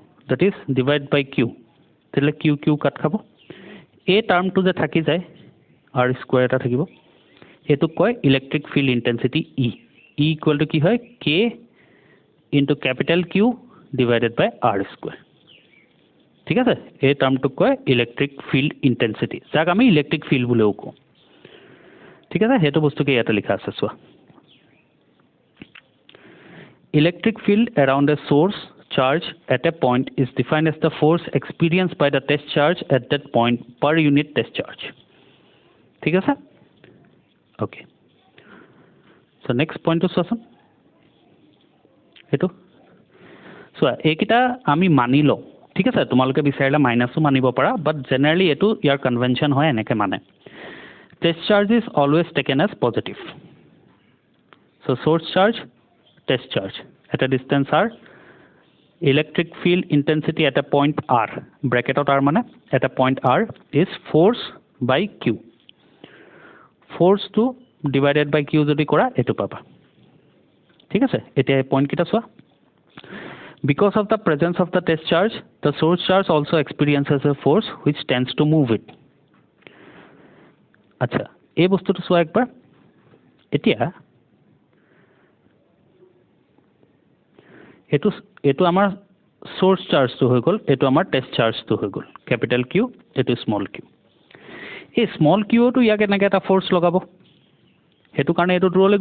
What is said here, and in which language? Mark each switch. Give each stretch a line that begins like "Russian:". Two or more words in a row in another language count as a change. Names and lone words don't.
English: that is divide by Q
Assamese: তেতিয়াহ'লে কিউ কিউ কাট খাব এই টাৰ্মটো যে থাকি যায়
English: r square
Assamese: এটা থাকিব এইটোক কয়
English: electric field intensity E equal to
Assamese: কি হয়
English: K into capital Q divided by r square
Assamese: ঠিক আছে এই টাৰ্মটোক কয়
English: electric field intensity
Assamese: যাক আমি
English: electric field
Assamese: বুলিও কওঁ ঠিক আছে সেইটো বস্তুকে ইয়াতে লিখা আছে চোৱা
English: electric field around a source charge at a point is defined as the force experienced by the test charge at that point per unit test charge
Assamese: ঠিক আছে
English: okay so next point to চোৱাচোন
Assamese: এইটো চোৱা এইকেইটা আমি মানি লওঁ ঠিক আছে তোমালোকে বিচাৰিলে মাইনাছো মানিব পাৰা
English: but generally
Assamese: এইটো ইয়াৰ কনভেনশ্যন হয় এনেকৈ মানে টেষ্ট
English: charge is always taken as positive so source charge test charge at a distance r electric field intensity at a point r
Assamese: ব্ৰেকেটত আৰ মানে
English: at a point r is force by Q
Assamese: ফ'ৰ্চটো
English: divided by Q
Assamese: যদি কৰা এইটো পাবা ঠিক আছে এতিয়া এই পইণ্টকেইটা চোৱা
English: because of the presence of the test charge the source charge also experiences a force which tends to move it
Assamese: আচ্ছা এই বস্তুটো চোৱা একবাৰ এতিয়া এইটো আমাৰ
English: source chargeটো
Assamese: হৈ গ'ল এইটো আমাৰ
English: test chargeটো
Assamese: হৈ গ'ল
English: capital Q
Assamese: এইটো
English: small Q
Assamese: এই
English: small Qটো
Assamese: ইয়াক এনেকৈ এটা ফ'ৰ্চ লগাব সেইটো কাৰণে এইটো দূৰলৈ